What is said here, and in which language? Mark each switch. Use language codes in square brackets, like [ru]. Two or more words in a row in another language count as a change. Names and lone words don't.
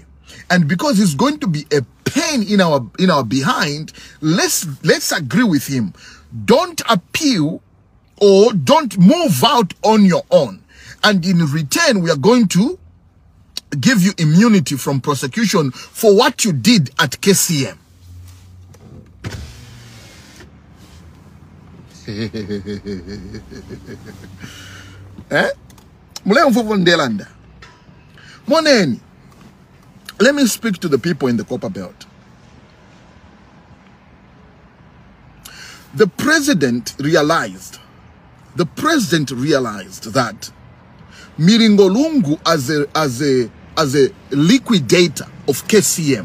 [en] And because he's going to be a pain in our behind, let's agree with him. Don't appeal or don't move out on your own. And in return, we are going to give you immunity from prosecution for what you did at KCM. Eh? [bem] Moneni. [en] Let me speak to the people in the copper belt. The president realized that Milingo Lungu as a liquidator of KCM.